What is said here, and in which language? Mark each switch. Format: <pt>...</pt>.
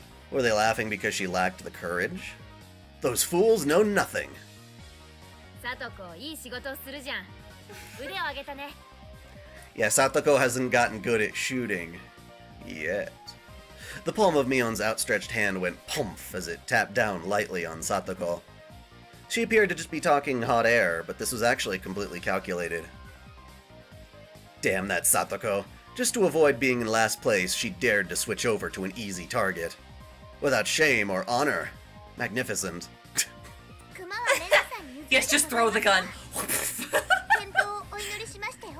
<en>Were they laughing because she lacked the courage? Those fools know nothing.</en> <ja>さとこいい仕事をするじゃん。腕を上げたね。</ja> <en>Yeah, Satoko hasn't gotten good at shooting. Yet. The palm of Mion's outstretched hand went pumph as it tapped down lightly on Satoko. She appeared to just be talking hot air, but this was actually completely calculated. Damn that Satoko. Just to avoid being in last place, she dared to switch over to an easy target. Without shame or honor. Magnificent.</en> <ja>クマはレナさんに譲って</ja> <en>Yes, just throw the gun.</en> <ja>健闘をお祈りしましたよ。</ja>